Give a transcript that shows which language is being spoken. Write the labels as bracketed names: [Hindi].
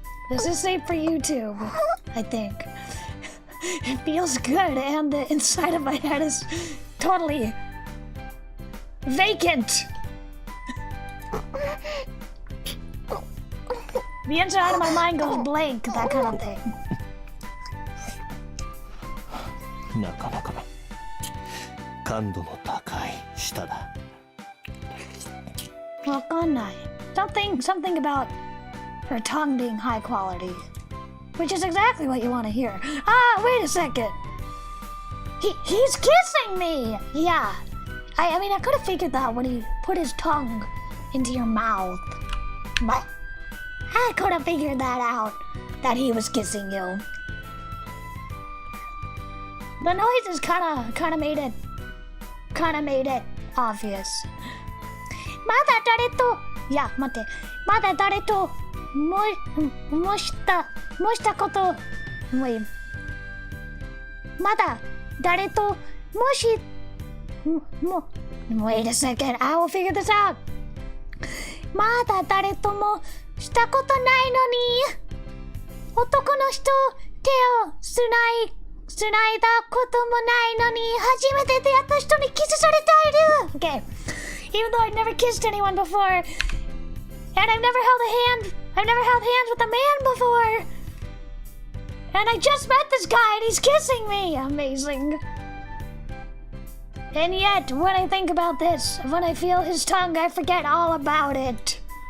[English] This is safe for YouTube, I think. It feels good and the inside of my head is totally vacant. The inside of my mind goes blank, that kind of thing. [Japanese] なかなか感度の高い舌だ。わかんない。 [English] Something about her tongue being high quality. Which is exactly what you want to hear. Ah, wait a second. He's kissing me! Yeah. I mean, I could have figured that when he put his tongue into your mouth. But I could have figured that out, that he was kissing you. The noises kinda made it obvious. [Japanese] まだ誰と、いや、待って、まだ誰ともしたこと、まだ誰と [English] Wait a second, I will figure this out. [Japanese] まだ誰ともしたことないのに、男の人手をつないだこともないのに、初めて出会った人にキスされている。 [English] Okay. Even though I've never kissed anyone before, and I've never held hands with a man before, and I just met this guy and he's kissing me. Amazing. And yet, when I think about this, when I feel his tongue, I forget all about it.